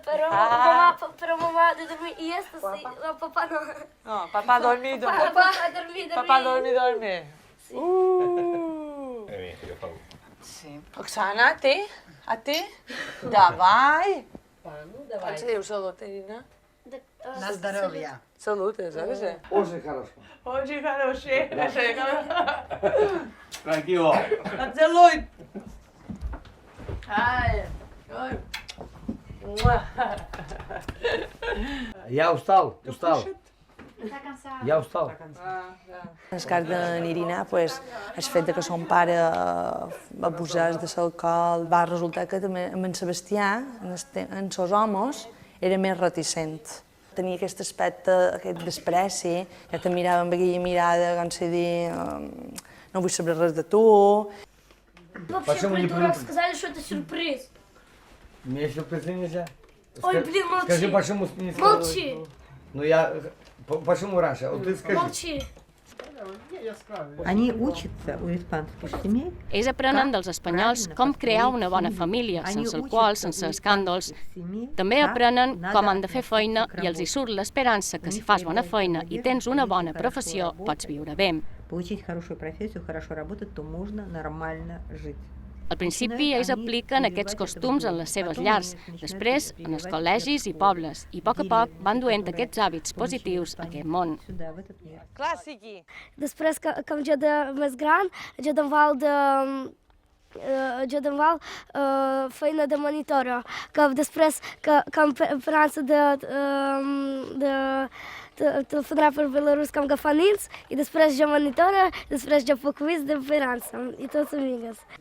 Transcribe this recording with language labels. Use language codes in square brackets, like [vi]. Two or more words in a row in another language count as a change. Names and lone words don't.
[ca] però mamà de dormir i esta sí, papà no. No, papà dormir, dormir. Papà dormir. dormir. Sí. [es] Oksana, a ti? Davai. [ca] Com se diu salut, Irina? [ru] На здоровье. [ca] Salut, és, eh? [ru] Очень хорошо. Очень хороший. [es] Tranquilo. [ru] Поцелуй. Ай. Я устал. Ja устал. [ca] En el cas de Irina, pues, el fet que son pare abusés de l'alcohol va resultar que també amb en Sebastià, en els homes, era més reticent. Tenia aquest aspecte, aquest despreci, ja te mirava amb aquella mirada, com si dir, no vull saber res de tu. [ru] Вообще, придурок, сказали, что это сюрприз. Мне сюрпризы нельзя. Ой, блин, молчи. Скажи, почему не сказал? Молчи. Ну я... Почему раньше? Вот ты скажи. Молчи. Они учатся у испанских семей. [ca] Ells aprenen dels espanyols com crear una bona família, sense alcohol, sense escàndols. També aprenen com han de fer feina i els hi surt l'esperança que si fas bona feina i tens una bona professió, pots viure bé. [ru] Получить хорошую профессию, хорошо работать, то можно нормально жить. [ca] Al principi, ells apliquen aquests costums en les seves llars, després en els col·legis i pobles, i a poc van duent aquests hàbits positius a aquest món. Clàssiqui! Després, com jo de més gran, jo te'n val feina de monitora, que després, com França de telefonar per Belarus com agafar nins, i després jo monitora, després jo faig quiz de França, i tots amigues.